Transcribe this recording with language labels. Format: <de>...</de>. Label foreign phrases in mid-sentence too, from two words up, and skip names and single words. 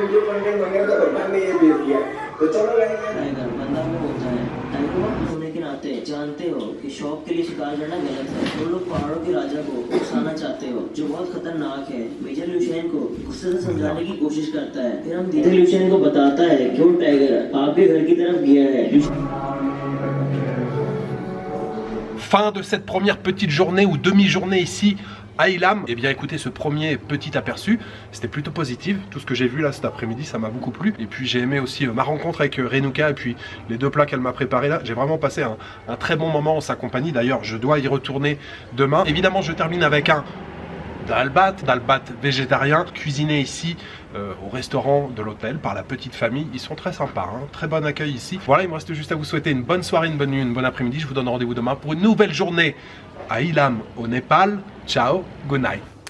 <hi>बंदा वो होता है टाइगर होने के नाते जानते हो कि शौक के लिए शिकार करना गलत है। तुम लोग पहाड़ों के राजा को उकसाना चाहते हो जो बहुत खतरनाक है। मेजर ल्यूशियन को गुस्से से समझाने की कोशिश करता है, फिर हम धीरे ल्यूशियन को बताता है क्यों टाइगर आपके घर की तरफ गया है।</hi> <fr>Fin de cette première petite journée ou demi-journée ici à Ilam. Et bien écoutez, ce premier petit aperçu, c'était plutôt positif. Tout ce que j'ai vu là cet après-midi, ça m'a beaucoup plu. Et puis j'ai aimé aussi ma rencontre avec Renuka et puis les 2 plats qu'elle m'a préparés là. J'ai vraiment passé un très bon moment en sa compagnie. D'ailleurs, je dois y retourner demain. Évidemment, je termine avec un dalbat végétarien, cuisiné ici au restaurant de l'hôtel par la petite famille. Ils sont très sympas, hein, très bon accueil ici. Voilà, il me reste juste à vous souhaiter une bonne soirée, une bonne nuit, une bonne après-midi. Je vous donne rendez-vous demain pour une nouvelle journée à Ilam au Népal. Ciao,</fr> <en>good night.</en>